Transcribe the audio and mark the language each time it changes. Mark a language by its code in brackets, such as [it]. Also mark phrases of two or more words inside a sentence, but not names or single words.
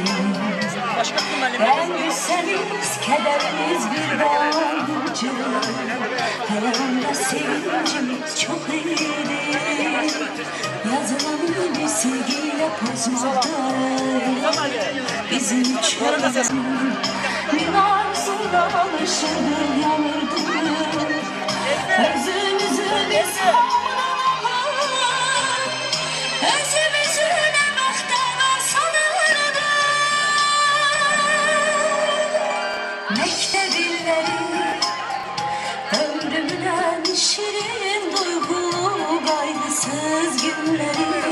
[tr] Ben güzeliz, kederimiz bir damcı, her anda sevincimiz çok iyiydi. Yazılanı bir silgiyle pozmakta bizim için bir arzuyla alışırdık, yanırdık. [az] Özümüzü biz hamıdan ağır, özümüzü nə bəxtəvər sanırdıq. Məktəb illəri ömrümün ən şirin, duyğulu, qayğısız günləri.